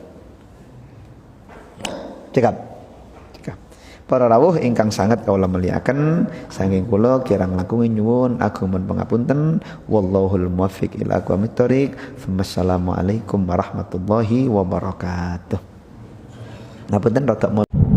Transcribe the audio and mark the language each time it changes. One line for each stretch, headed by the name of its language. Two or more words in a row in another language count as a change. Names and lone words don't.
Javanese: Cekap. Para rawuh ingkang sangat kaula muliaken, saking kula kirang langkung nyuwun agung pangapunten.
Arabic: والله الموفق إلى أقوم الطريق. والسلام عليكم ورحمة الله وبركاته.
Javanese: Ngapunten rada